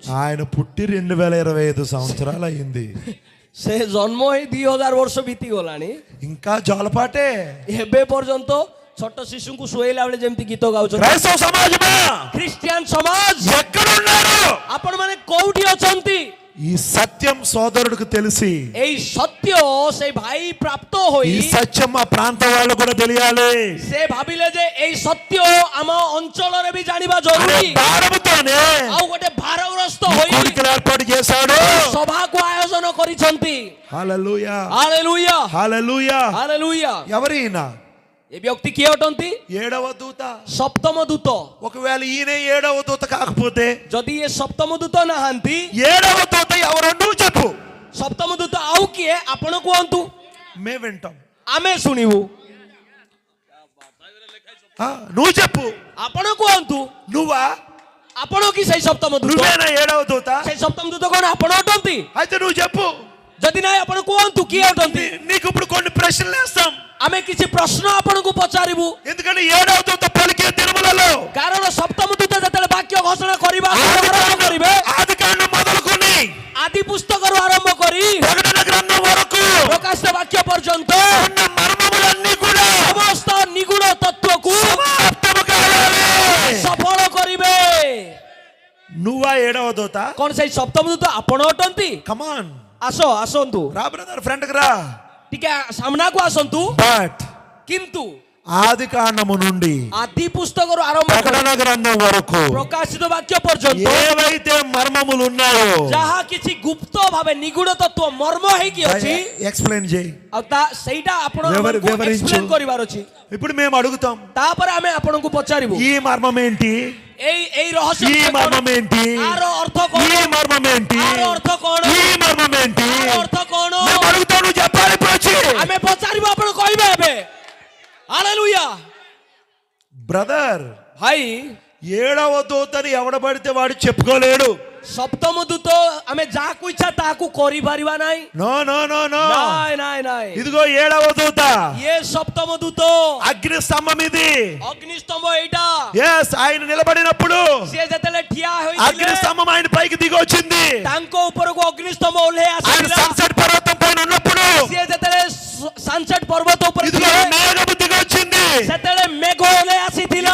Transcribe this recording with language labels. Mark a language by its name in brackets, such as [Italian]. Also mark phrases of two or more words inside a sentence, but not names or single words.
[Telugu] ఆయన పుట్టి 2025 సంవత్సరాలు అయింది. [Odia] ସେ ଜନ୍ମ ହେଇ 2000 ବର୍ଷ ବିତିଗଲାଣି, [Telugu] ఇంకా జోలపాటే. [Odia] ଏବେ ପର୍ଯ୍ୟନ୍ତ ଛୋଟ ଶିଶୁଙ୍କୁ ଶୁଆଇଲା ବେଳେ ଯେମିତି ଗୀତ ଗାଉଛନ୍ତି. [Telugu] క్రైస్తవ సమాజమా, [Odia] ଖ୍ରୀଷ୍ଟିଆନ ସମାଜ [Telugu] ఎక్కడ ఉన్నారు? [Odia] ଆପଣ ମାନେ କୋଉଠି ଅଛନ୍ତି? [Telugu] ఈ సత్యం సోదరుడికి తెలిసి, [Odia] ଏଇ ସତ୍ୟ ସେଇ ଭାଇ ପ୍ରାପ୍ତ ହେଇ, [Telugu] ఈ సత్యం మా ప్రాంత వాళ్ళు కూడా తెలియాలి. [Odia] ସେ ଭାବିଲେ ଯେ ଏଇ ସତ୍ୟ ଆମ ଅଞ୍ଚଳରେ ବି ଜାଣିବା ଜରୁରୀ. [Telugu] భారముతోనే [Odia] ଆଉ ଗୋଟେ ଭାରଗ୍ରସ୍ତ ହୋଇ [Telugu] కోరికలు ఏర్పాటు చేశాడు. [Odia] ସଭାକୁ ଆୟୋଜନ କରିଛନ୍ତି. [Telugu] హల్లెలూయా, [Odia] ହାଲେଲୁୟା, [Telugu] హల్లెలూయా. [Odia] ହାଲେଲୁୟା. [Telugu] ఎవరైనా [Odia] ଏ ବ୍ୟକ୍ତି କିଏ ଅଟନ୍ତି? [Telugu] 7వ దూత. [Odia] ସପ୍ତମ ଦୂତ. [Telugu] ఒకవేళ ఈయన 7వ దూత కాకపోతే, [Odia] ଯଦି ଏ ସପ୍ତମ ଦୂତ ନାହାନ୍ତି, [Telugu] 7వ దూత ఎవరో నువ్వు చెప్పు. [Odia] ସପ୍ତମ ଦୂତ ଆଉ କିଏ ଆପଣ କୁହନ୍ତୁ, [Telugu] మేము వింటాం. [Odia] ଆମେ ଶୁଣିବୁ. [Telugu] నువ్వు చెప్పు. [Odia] ଆପଣ କୁହନ୍ତୁ, [Telugu] నువ్వా? [Odia] ଆପଣ କି ସେଇ ସପ୍ତମ ଦୂତ? [Telugu] నువ్వేనా 7వ దూత? [Odia] ସେଇ ସପ୍ତମ ଦୂତ କଣ ଆପଣ ଅଟନ୍ତି? [Telugu] అయితే నువ్వు చెప్పు. [Odia] ଯଦି ନାହିଁ ଆପଣ କୁହନ୍ତୁ କିଏ ଅଟନ୍ତି? [Telugu] నీకు ఇప్పుడు కొన్ని ప్రశ్నలు వేస్తాం. [Odia] ଆମେ କିଛି ପ୍ରଶ୍ନ ଆପଣଙ୍କୁ ପଚାରିବୁ. [Telugu] ఎందుకంటే 7వ దూత పలికే దినములలో, [Odia] କାରଣ ସପ୍ତମ ଦୂତ ଯେତେବେଳେ ବାକ୍ୟ ଘୋଷଣା କରିବା ଆରମ୍ଭ କରିବେ, [Telugu] ఆదికాండం మొదలుకొని [Odia] ଆଦି ପୁସ୍ତକରୁ ଆରମ୍ଭ କରି [Telugu] ప్రకటన గ్రంథం వరకు [Odia] ପ୍ରକାଶିତ ବାକ୍ୟ పର୍ଯ୍ୟନ୍ତ [Telugu] ఉన్న మర్మములన్నీ కూడా [Odia] ସମସ୍ତ ନିଗୁଡ ତତ୍ତ୍ୱକୁ [Telugu] సమాప్తము కావాలి. [Odia] ସଫଳ କରିବେ. [Telugu] నువ్వా 7వ దూత? [Odia] କଣ ସେଇ ସପ୍ତମ ଦୂତ ଆପଣ ଅଟନ୍ତି? [Telugu] కమాన్, [Odia] ଆସନ୍ତୁ, [Telugu] రా బ్రదర్, ఫ్రంట్ కి రా. [Odia] ଟିକେ ସାମ୍ନାକୁ ଆସନ୍ତୁ. [Telugu] బట్ [Odia] କିନ୍ତୁ [Telugu] ఆదికాండము నుండి [Odia] ଆଦି పుస్తకରୁ ଆରମ୍ଭ କରି [Telugu] ప్రకటన గ్రంథం వరకు [Odia] ପ୍ରକାଶିତ ବାକ୍ୟ ପର୍ଯ୍ୟନ୍ତ [Telugu] ఏవైతే మర్మములు ఉన్నాయో [Odia] ଯାହା କିଛି ଗୁପ୍ତ ଭାବେ ନିଗୁଡ ତତ୍ତ୍ୱ ମର୍ମ ହେଇକି ଅଛି, [Telugu] ఎక్స్ప్లెయిన్ చేయి. [Odia] ଆଉ ସେଇଟା ଆପଣ [Telugu] వివరించు. [Odia] ଏକ୍ସପ୍ଲେନ୍ କରିବାର ଅଛି. [Telugu] ఇప్పుడు మేము అడుగుతాం, [Odia] ତାପରେ ଆମେ ଆପଣଙ୍କୁ పଚାରିବୁ [Telugu] ఈ మర్మం ఏంటి? [Odia] ଏଇ ରହସ୍ୟ [Telugu] ఈ మర్మం ఏంటి? [Odia] ଆର ଅର୍ଥ [Telugu] ఈ [Odia] କଣ? [Telugu] మర్మం ఏంటి? [Odia] ଆର ଅର୍ଥ କଣ? [Telugu] ఈ మర్మం ఏంటి? [Odia] ଆର ଅର୍ଥ କଣ? [Telugu] మేము అడుగుతాం, నువ్వు చెప్పాలి. ఇప్పుడు వచ్చి [Odia] ଆମେ ପଚାରିବୁ, ଆପଣ କହିବେ ଏବେ. ହାଲେଲୁୟା. [Telugu] బ్రదర్, [Odia] ଭାଇ, [Telugu] 7వ దూతని ఎవడ పడితే వాడు చెప్పుకోలేడు. [Odia] ସପ୍ତମ ଦୂତ ଆମେ ଯାହାକୁ ଇଚ୍ଛା ତାହାକୁ କରିପାରିବା ନାହିଁ। [English] no no no no [Odia] ନାଇଁ ନାଇଁ ନାଇଁ। [Telugu] ఇదిగో ఏడవ దూత [Odia] ଇଏ ସପ୍ତମ ଦୂତ [Telugu] అగ్ని స్తంభం ఇది. [Odia] ଅଗ୍ନିସ୍ତମ୍ଭ ଏଇଟା। [Telugu] ఎస్ ఆయన నిలబడినప్పుడు [Odia] ସିଏ ଯେତେବେଳେ ଠିଆ [Telugu] అగ్ని [Odia] ହୋଇଥିଲେ [Telugu] స్తంభం ఆయన పైకి దిగి వచ్చింది. [Odia] ତାଙ୍କ ଉପରକୁ ଅଗ୍ନିସ୍ତମ୍ଭ ଓହ୍ଲେଇ [Telugu] ఆయన [Odia] ଆସିଥିଲା। [Telugu] సన్సెట్ పర్వతం పైన ఉన్నప్పుడు [Odia] ସିଏ ଯେତେବେଳେ ସନସେଟ୍ ପର୍ବତ ଉପରେ [Telugu] ఇదిగో [Odia] ଥିଲେ [Telugu] మేఘము దిగి వచ్చింది. [Odia] ସେତେବେଳେ ମେଘ ଓହ୍ଲେଇ ଆସିଥିଲା।